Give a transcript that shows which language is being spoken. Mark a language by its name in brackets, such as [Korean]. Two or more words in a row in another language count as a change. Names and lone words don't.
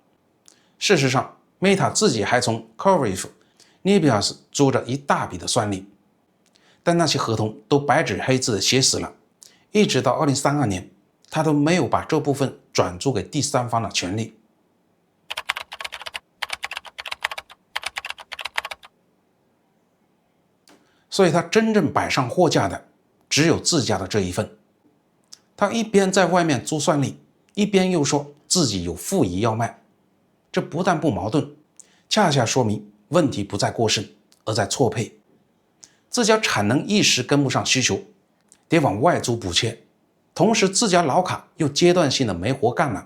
[Chinese] 事實上 Meta 自己還從 CoreWeave、Nebius 租着一大筆的算力，但那些合同都白紙黑字的寫死了，一直到2032年他都沒有把這部分轉租給第三方的權利。所以他真正摆上貨架的只有自家的這一份。他一邊在外面租算力，一邊又說自己有负一要賣，這不但不矛盾，恰恰說明問題不在過剩，而在錯配。自家產能一時跟不上需求，得往外租補缺，同時自家老卡又階段性的沒活幹了。